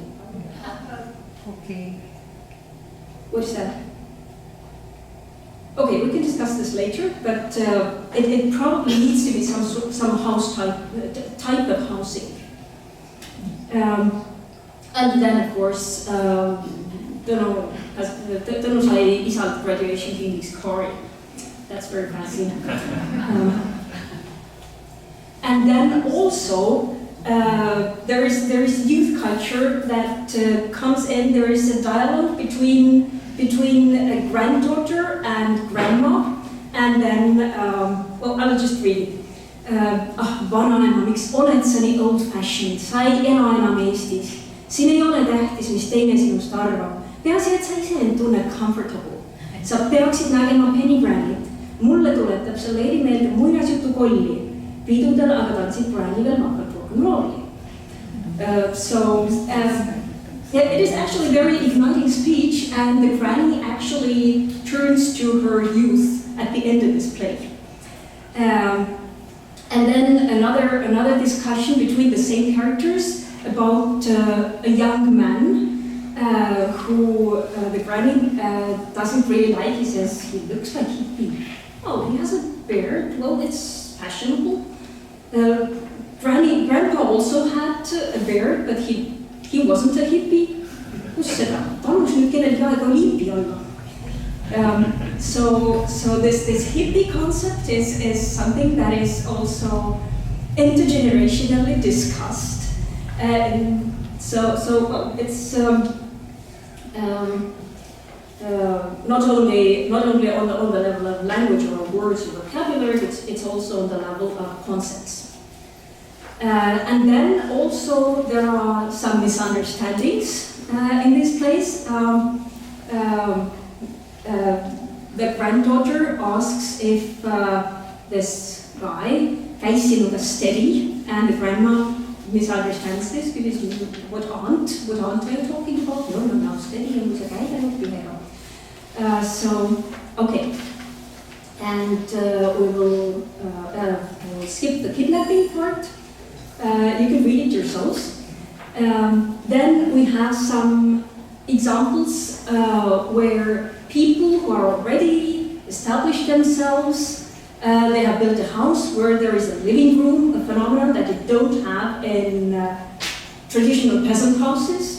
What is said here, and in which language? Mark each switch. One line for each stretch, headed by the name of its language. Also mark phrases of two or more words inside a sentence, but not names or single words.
English: Okay. What is that? Okay, we can discuss this later, but it probably needs to be some house type of housing. And then, of course,
Estonian: Tõnu sai isalt graduation kingiks kaari.
English: That's very fancy. And then also, there is youth culture that comes in. There is a dialogue between a granddaughter and grandma, and then, well, I will just read it.
Estonian: Vanaema, miks oled sa nii old-fashioned, sa ei ela enam Eestis. Siin ei ole tähtis, mis teine sinust arvab. Peaasi, et sa ise end tunned comfortable. Sa peaksid nägema Penny Brandit. Mulle tuletab see leidi meelde muinasjutu kolli. Pidudel aga tantsid Brandy veel makalt rock'n'rolli.
English: Yeah, it is actually a very igniting speech, and the granny actually turns to her youth at the end of this play. And then another discussion between the same characters about a young man who the granny doesn't really like. He says he looks like hippie. Oh, he has a beard. Well, it's fashionable. Grandpa also had a beard, but he wasn't a hippie.
Estonian: Kus seda? Palus nüüd kellelgi aega hippie olla.
English: So this hippie concept is something that is also intergenerationally discussed. So it's not only on the level of language or words or vocabulary, it's also on the level of concepts. And then also there are some misunderstandings in this place. The granddaughter asks if this guy
Estonian: käis sinuga
English: steady, and the grandma misunderstands this because what aunt are you talking about?
Estonian: No, steady on see käinud ühega.
English: So, okay. And we will skip the kidnapping part. You can read it yourselves. Then we have some examples where people who are already established themselves, they have built a house where there is a living room, a phenomenon that you don't have in traditional peasant houses.